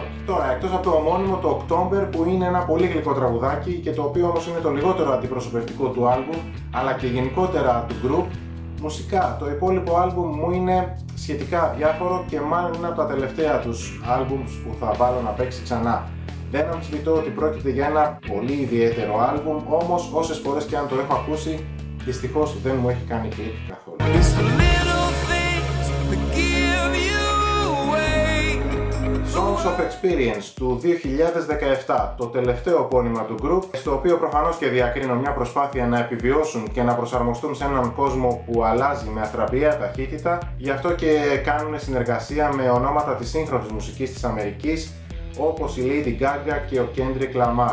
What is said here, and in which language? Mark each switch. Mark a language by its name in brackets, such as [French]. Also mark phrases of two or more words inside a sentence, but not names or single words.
[Greek] Τώρα, εκτός από το ομώνυμο, το October, που είναι ένα πολύ γλυκό τραγουδάκι και το οποίο όμως είναι το λιγότερο αντιπροσωπευτικό του άλμπουμ, αλλά και γενικότερα του group, μουσικά το υπόλοιπο άλμπουμ μου είναι σχετικά αδιάφορο και μάλλον είναι από τα τελευταία τους άλμπουμς που θα βάλω να παίξει ξανά. Δεν αμφισβητώ ότι πρόκειται για ένα πολύ ιδιαίτερο άλμπουμ, όμως όσες φορές και αν το έχω ακούσει, δυστυχώς δεν μου έχει κάνει κλικ καθόλου. Songs of Experience του 2017, το τελευταίο επώνυμα του group, στο οποίο προφανώς και διακρίνω μια προσπάθεια να επιβιώσουν και να προσαρμοστούν σε έναν κόσμο που αλλάζει με αστραπία ταχύτητα, γι' αυτό και κάνουν συνεργασία με ονόματα της σύγχρονης μουσικής της Αμερικής, όπως η Lady Gaga και ο Kendrick Lamar.